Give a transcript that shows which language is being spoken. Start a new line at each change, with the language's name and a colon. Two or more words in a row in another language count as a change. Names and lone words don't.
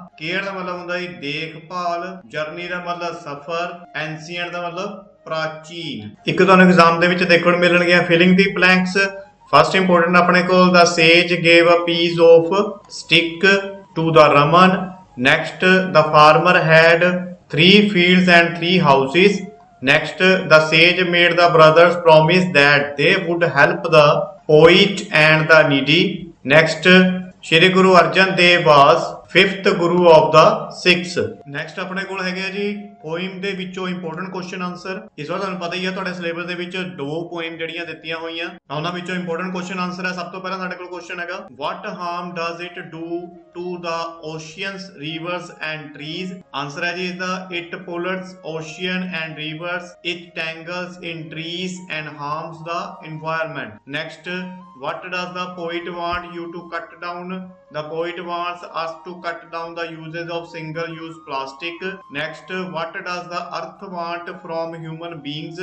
Punjabi: ਕੇਅਰ ਦਾ ਮਤਲਬ ਹੁੰਦਾ ਜੀ ਦੇਖਭਾਲ। ਜਰਨੀ ਦਾ ਮਤਲਬ ਸਫ਼ਰ। ਐਂਸੀਐਂਟ ਦਾ ਮਤਲਬ ਪ੍ਰਾਚੀਨ। ਇੱਕ ਤੁਹਾਨੂੰ ਐਗਜ਼ਾਮ ਦੇ ਵਿੱਚ ਦੇਖਣ ਨੂੰ ਮਿਲਣਗੀਆਂ
English: filling the blanks.
Punjabi: ਫਸਟ ਇੰਪੋਰਟੈਂਟ ਆਪਣੇ ਕੋਲ,
English: the sage gave a piece of stick to the Raman. Next, the farmer had 3 fields and 3 houses. Next, the sage made the brothers promise that they would help the poet and the needy. Next, Shri Guru Arjan Dev was 5th Guru of the Sikhs.
Punjabi: Next ਆਪਣੇ ਕੋਲ ਹੈਗੇ ਆ ਜੀ ਪੋਇਮ ਦੇ ਵਿੱਚੋਂ ਇੰਪੋਰਟੈਂਟ
English: question answer.
Punjabi: ਇਸ ਵਾਰ ਤੁਹਾਨੂੰ ਪਤਾ ਹੀ ਹੈ ਤੁਹਾਡੇ ਸਿਲੇਬਸ ਦੇ ਵਿੱਚ 2 ਪੋਇਮ ਜਿਹੜੀਆਂ ਦਿੱਤੀਆਂ ਹੋਈਆਂ, ਉਹਨਾਂ ਵਿੱਚੋਂ ਇੰਪੋਰਟੈਂਟ
English: question answer
Punjabi: ਹੈ। ਸਭ ਤੋਂ ਪਹਿਲਾਂ ਸਾਡੇ ਕੋਲ ਕੁਐਸਚਨ ਹੈਗਾ,
English: what harm does it do to the oceans, rivers and trees?
Punjabi: ਆਨਸਰ ਹੈ ਜੀ ਇਸਦਾ,
English: it pollutes ocean and rivers, it tangles in trees and harms the environment. Next, what does the poet want you to cut down? The poet wants us to cut down the uses of single-use plastic. Next, what does the earth want from human beings?